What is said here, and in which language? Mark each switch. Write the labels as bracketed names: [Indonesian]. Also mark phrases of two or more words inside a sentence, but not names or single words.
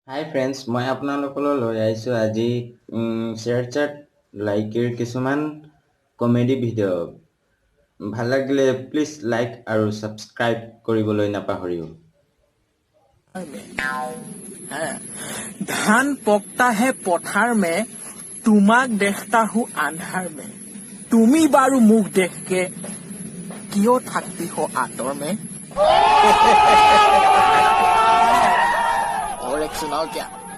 [English] Hi friends, [Assamese] মই আপোনালোকলৈ লৈ আহিছোঁ আজি শ্বেয়াৰ চাট লাইকিৰ কিছুমান [English] comedy video'. [Assamese] ভাল লাগিলে প্লিজ লাইক আৰু ছাবস্ক্ৰাইব কৰিবলৈ নাপাহৰিব। [Hindi] धान पकता है पथार में, तुम्हाक देखता हूँ अंधार में। तुमी बारू मुख देख के क्यों थकती हो आतर में। और एक सुनाओ क्या?